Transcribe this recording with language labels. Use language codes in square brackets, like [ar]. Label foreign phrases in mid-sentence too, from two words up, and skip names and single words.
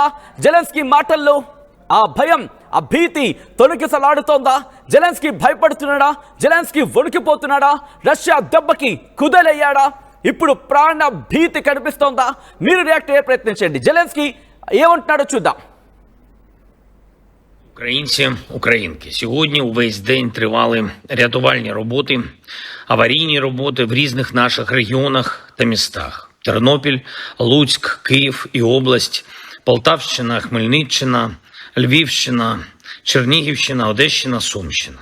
[te] జెలెన్స్కీ మాటల్లో ఆ భయం, ఆ భీతి తొణికిసలాడుతోందా? జెలెన్స్కీ భయపడుతున్నాడా? జెలెన్స్కీ వణికిపోతున్నాడా? రష్యా దెబ్బకి కుదేలయ్యాడా? ఇప్పుడు ప్రాణ భీతి కనిపిస్తోందా? మీరు రియాక్ట్ అయ్యే ప్రయత్నించండి. జెలెన్స్కీ ఏమంటున్నాడో చూద్దాం. [uk] Українці, українки, сьогодні увесь день тривали рятувальні роботи, аварійні роботи в різних наших регіонах та містах. Тернопіль, Луцьк, Київ і область, Полтавщина, Хмельниччина, Львівщина, Чернігівщина, Одещина, Сумщина.